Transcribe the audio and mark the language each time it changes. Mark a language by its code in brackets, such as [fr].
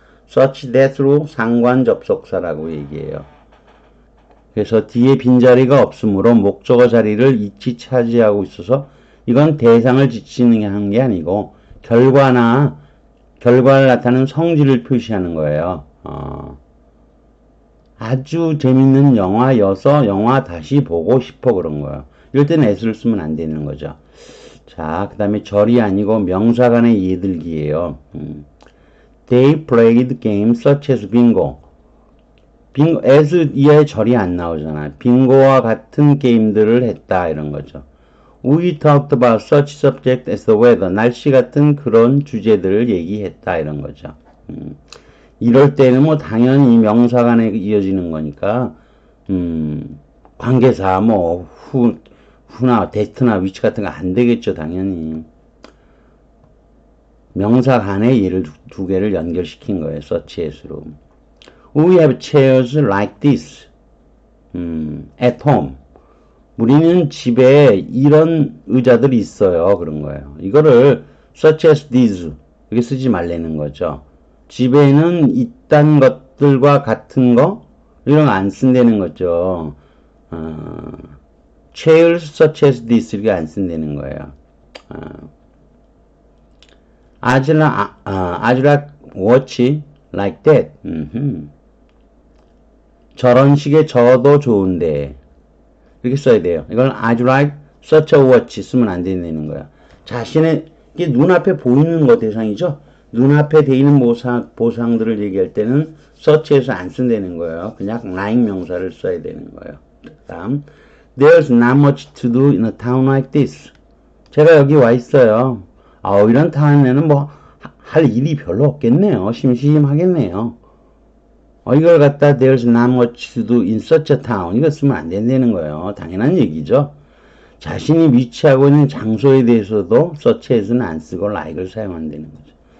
[ko] such that로 상관 접속사라고 얘기해요. 그래서 뒤에 빈자리가 없으므로 목적어 자리를 it이 차지하고 있어서 이건 대상을 지칭하는 게 아니고 결과를 나타내는 성질을 표시하는 거예요. 아주 재밌는 영화여서 영화 다시 보고 싶어 그런 거예요. 이럴 때는 as를 쓰면 안 되는 거죠. 자, 그 다음에 절이 아니고 명사 간의 예들기예요. [en] They played games such as bingo. [ko] 빙고, as 이하의 절이 안 나오잖아요. 빙고와 같은 게임들을 했다 이런 거죠. [en] We talked about such subject as the weather. [ko] 날씨 같은 그런 주제들을 얘기했다 이런 거죠. 이럴 때는 뭐 당연히 명사 간에 이어지는 거니까 관계사 뭐 who나 that나 which 같은 거 안 되겠죠 당연히. 명사 간에 얘를 두 개를 연결시킨 거예요. such as로. [en] We have chairs like this at home. [ko] 우리는 집에 이런 의자들이 있어요. 그런 거예요. 이거를 [en] such as these [ko] 이렇게 쓰지 말라는 거죠. 집에는 이딴 것들과 같은 거 이런 거 안 쓴다는 거죠. [en] chairs such as this [ko] 이렇게 안 쓴다는 거예요. [en] I'd like watch like that. [ko] 저런 식의 저도 좋은데 이렇게 써야 돼요. 이걸 [en] I'd like such a watch [ko] 쓰면 안 되는 거야. 자신의 이게 눈앞에 보이는 거 대상이죠. 눈앞에 돼 있는 보상들을 얘기할 때는 search에서 안 쓴다는 거예요. 그냥 like 명사를 써야 되는 거예요. [en] 다음, there's not much to do in a town like this. [ko] 제가 여기 와 있어요. 이런 타운에는 뭐 할 일이 별로 없겠네요. 심심하겠네요. 이걸 갖다 [en] there's not much to do in such a town. [ko] 이거 쓰면 안 된다는 거예요. 당연한 얘기죠. 자신이 위치하고 있는 장소에 대해서도 such에서는 안 쓰고 like를 사용한다는 거죠.